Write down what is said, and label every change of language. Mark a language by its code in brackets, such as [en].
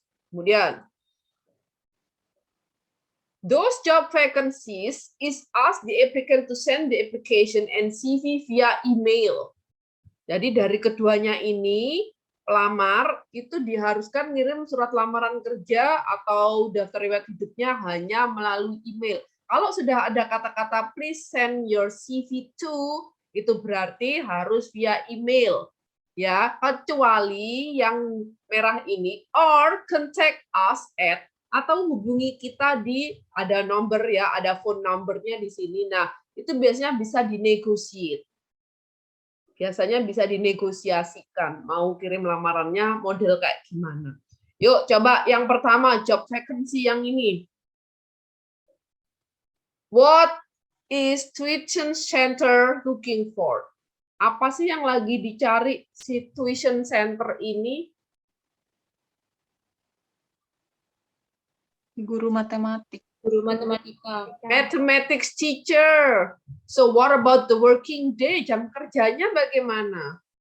[id] Kemudian, [en] Those job vacancies is ask the applicant to send the application and CV via email. [id] Jadi dari keduanya ini, pelamar itu diharuskan ngirim surat lamaran kerja atau daftar riwayat hidupnya hanya melalui email. Kalau sudah ada kata-kata [en] please send your CV to, [id] itu berarti harus via email. Ya, kecuali yang merah ini [en] or contact us at, [id] atau hubungi kita di, ada nomor ya, ada phone numbernya di sini. Nah, itu biasanya bisa dinegosiate. Biasanya bisa dinegosiasikan, mau kirim lamarannya model kayak gimana. Yuk, coba yang pertama, job vacancy yang ini. [en] What is tuition center looking for? [id] Apa sih yang lagi dicari si tuition center ini? Guru matematik. Guru matematika. [en] Mathematics teacher. So what about the working day? [id] Jam kerjanya bagaimana?